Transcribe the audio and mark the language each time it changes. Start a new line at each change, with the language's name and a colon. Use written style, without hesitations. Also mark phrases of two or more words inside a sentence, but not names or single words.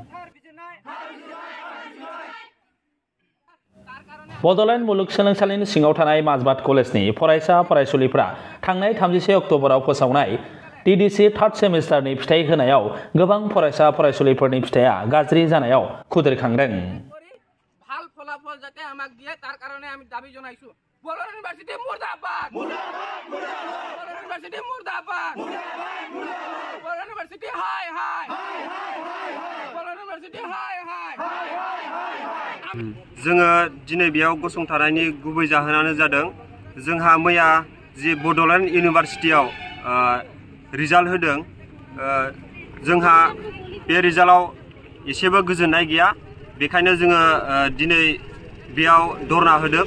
Bodo: बड'लेण्ड मुलुगसोलोंसालिनि सिङाव थानाय माजबाद कलेजनि फरायसा फरायसुलिफ्रा थांनाय 31 अक्ट'बराव फोसावनाय TDC थार्ड सेमेस्टारनि फिथाइ होनायाव गोबां फरायसा फरायसुलिफोरनि फिथाइया गाज्रि जानायाव खुद्रिखांदों।
Assamese: ভাল ফলাফল যাতে আমাক দিয়ে তার কারণে আমি দাবি জানাইছো। বড় ইউনিভার্সিটি মুর্দাবাদ, মুর্দাবাদ, মুর্দাবাদ। বড় ইউনিভার্সিটি মুর্দাবাদ, মুর্দাবাদ, মুর্দাবাদ। বড় ইউনিভার্সিটি হাই হাই, হাই হাই হাই। বড় ইউনিভার্সিটি হাই হাই, হাই হাই হাই।
Bodo: जोङो दिनै बेयाव गसंथानायनि गुबै जाहोनानो जादों जोंहा मैया जि बड'लेण्ड इउनिभार्सिटियाव रिजाल्ट होदों, जोंहा बे रिजाल्टआव एसेबो गोजोननाय गैया। बेखायनो जोङो दिनै बेयाव धरना होदों।